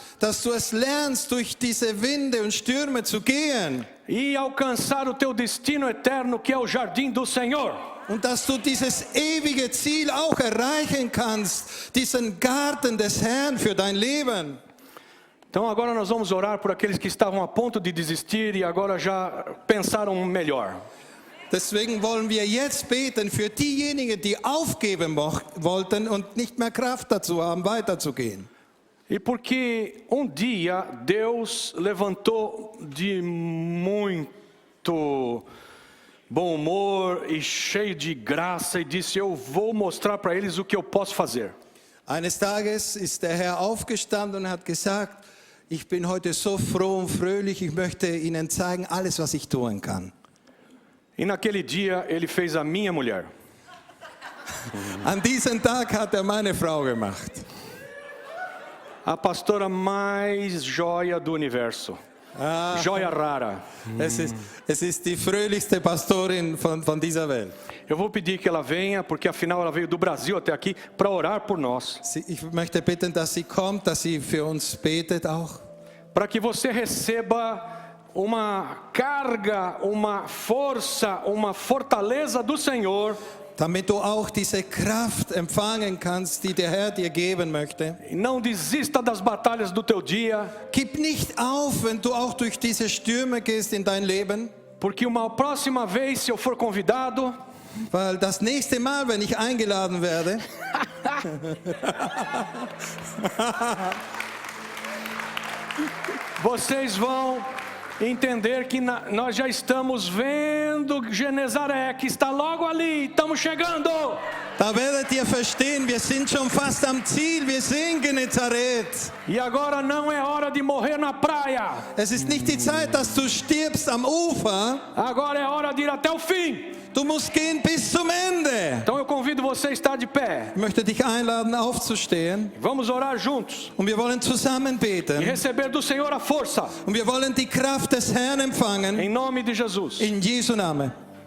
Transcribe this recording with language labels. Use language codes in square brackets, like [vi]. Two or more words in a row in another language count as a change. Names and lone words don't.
[de] Dass du es lernst, durch diese Winde und Stürme zu gehen. [pt] E alcançar o teu destino eterno, que é o jardim do Senhor. [de] Und dass du dieses ewige Ziel auch erreichen kannst, diesen Garten des Herrn für dein Leben. [pt] Então agora nós vamos orar por aqueles que estavam a ponto de desistir e agora já pensaram melhor. [de] Deswegen wollen wir jetzt beten für diejenigen, die aufgeben wollten und nicht mehr Kraft dazu haben, weiterzugehen. [pt] E porque dia Deus levantou de muito bom humor e cheio de graça e disse: eu vou mostrar para eles o que eu posso fazer. [de] Eines Tages ist der Herr aufgestanden und hat gesagt: Ich bin heute so froh und fröhlich, ich möchte Ihnen zeigen, alles, was ich tun kann. [pt] E naquele dia ele fez a minha mulher. [de] An diesem Tag hat meine Frau gemacht. [pt] A pastora mais joia do universo. Joia rara. [de] Es ist die fröhlichste Pastorin von dieser Welt. [pt] Eu vou pedir que ela venha, porque afinal ela veio do Brasil até aqui para orar por nós. [de] Ich möchte bitten, dass sie kommt, dass sie für uns betet auch. [pt] Para que você receba uma carga, uma força, uma fortaleza do Senhor. [de] Damit du auch diese Kraft empfangen kannst, die der Herr dir geben möchte. [pt] Não desista das batalhas do teu dia. [de] Gib nicht auf, wenn du auch durch diese Stürme gehst in dein Leben. [pt] Porque uma próxima vez, se eu for convidado, [de] weil das nächste Mal, wenn ich eingeladen werde, [pt] vocês vão entender que nós já estamos vendo Genezaré, que está logo ali, estamos chegando. [de] Da werdet ihr verstehen, wir sind schon fast am Ziel, wir sehen Genezareth. [pt] E agora não é hora de morrer na praia. [de] Es ist nicht die Zeit, dass du stirbst am Ufer. [pt] Agora é hora de ir até o fim. [de] Du musst gehen bis zum Ende. [pt] Então eu convido você a estar de pé. [de] Ich möchte dich einladen, aufzustehen. [pt] Vamos orar juntos. [de] Und wir wollen zusammen beten. [pt] E receber do Senhor a força. [de] Und wir wollen die Kraft des Herrn empfangen. [pt] Em nome de Jesus. [de] In Jesu Namen.